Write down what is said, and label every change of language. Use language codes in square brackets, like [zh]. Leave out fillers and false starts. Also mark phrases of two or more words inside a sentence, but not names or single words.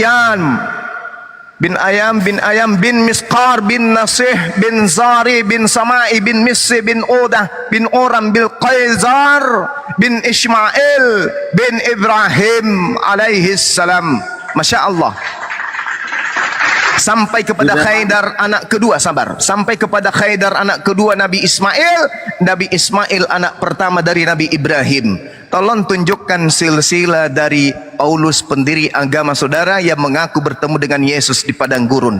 [id] Ayam bin Misqar bin Nasih bin Zari bin Samai bin Missi bin Udah bin Oram bin Qaizar bin Ismail bin Ibrahim [ar] عليه السلام. [id] Masya Allah. Sampai kepada Khaidar anak kedua, sampai kepada Khaidar anak kedua Nabi Ismail anak pertama dari Nabi Ibrahim. Tolong tunjukkan silsilah dari Paulus pendiri agama saudara yang mengaku bertemu dengan Yesus di padang gurun.